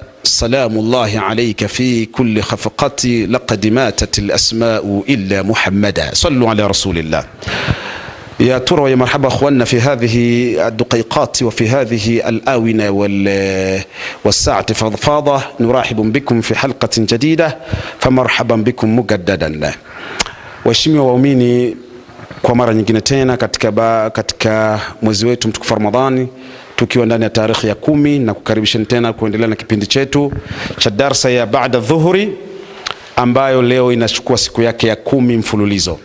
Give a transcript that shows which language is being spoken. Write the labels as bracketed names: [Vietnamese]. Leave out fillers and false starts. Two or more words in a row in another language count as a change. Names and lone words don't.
[Arabic] سلام الله عليك في كل خفقة لقد ماتت الأسماء إلا محمدا. صلوا على رسول الله. يا ترى ويا مرحبا أخواننا في هذه الدقيقات وفي هذه الآونة والساعة فضفاضة. نرحب بكم في حلقة جديدة، فمرحبا بكم مجددا. [Swahili] Waheshimiwa waumini, kwa mara nyingine tena katika mwezi wetu mtukufu Ramadhani, tukiwa ndani ya tarehe ya 10 na kukaribisha tena kuendelea na kipindi chetu cha darsa ya baada dhuhuri, ambayo leo inachukua siku yake ya 10 mfululizo.